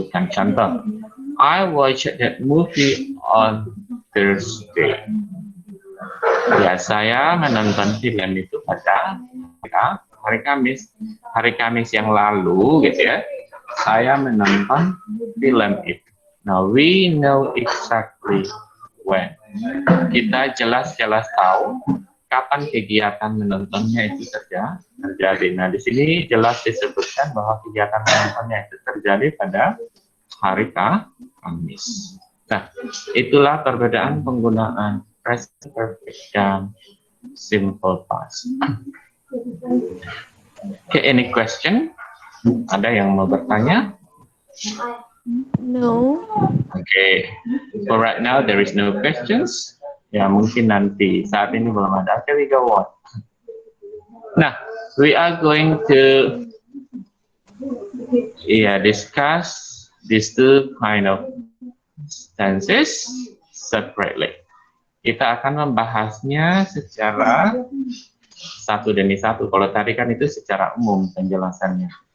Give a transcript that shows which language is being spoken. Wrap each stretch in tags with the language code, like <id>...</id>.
<id>Contoh,</id> <en>I watched that movie on Thursday.</en> <id>Ya, saya menonton film itu pada hari Kamis yang lalu, gitu ya. Saya menonton film itu.</id> <en>Now we know exactly when.</en> <id>Kita jelas tahu kapan kegiatan menontonnya itu terjadi. Nah, di sini jelas disebutkan bahwa kegiatan menontonnya itu terjadi pada hari Kamis. Nah, itulah perbedaan penggunaan present perfect dan simple past.</id> <en>Okay, any question?</en> <id>Ada yang mau bertanya?</id> <en>No. Okay, for right now there is no questions.</en> <id>Ya, mungkin nanti. Saat ini belum ada.</id> <en>Okay, we go on. Nah, we are going to discuss these two kind of tenses separately.</en> <id>Kita akan membahasnya secara satu demi satu. Kalau tadi kan itu secara umum penjelasannya.</id>